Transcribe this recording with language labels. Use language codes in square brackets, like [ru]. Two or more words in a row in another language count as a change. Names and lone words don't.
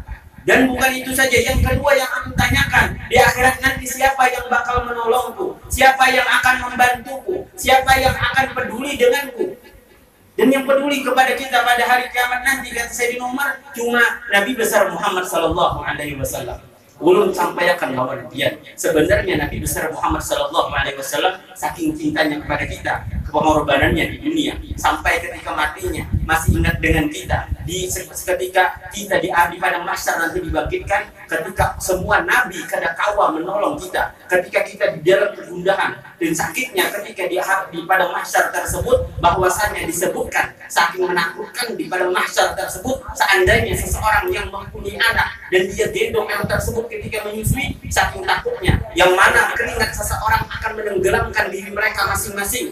[id] Dan bukan itu saja, yang kedua yang aku tanyakan, di akhirat nanti siapa yang bakal menolongku, siapa yang akan membantuku, siapa yang akan peduli denganku. Dan yang peduli kepada kita pada hari kiamat nanti, kata Sayyidina Umar, cuma Nabi besar Muhammad [ar] sallallahu alaihi wasallam. [bjn] Ulun sampaikan lawan dia. [id] Sebenarnya Nabi besar Muhammad [ar] sallallahu alaihi wasallam [id] saking cintanya kepada kita, pengorbanannya di dunia, sampai ketika matinya masih ingat dengan kita. Ketika kita di padang mahsyar nanti dibangkitkan, ketika semua nabi kada kawa menolong kita, ketika kita di dalam kegundahan dan sakitnya, ketika di padang mahsyar tersebut, bahwasanya disebutkan saking menakutkan di padang mahsyar tersebut, seandainya seseorang yang mempunyai anak dan dia gendong anak tersebut ketika menyusui, saking takutnya, yang mana keringat seseorang akan menenggelamkan diri mereka masing-masing.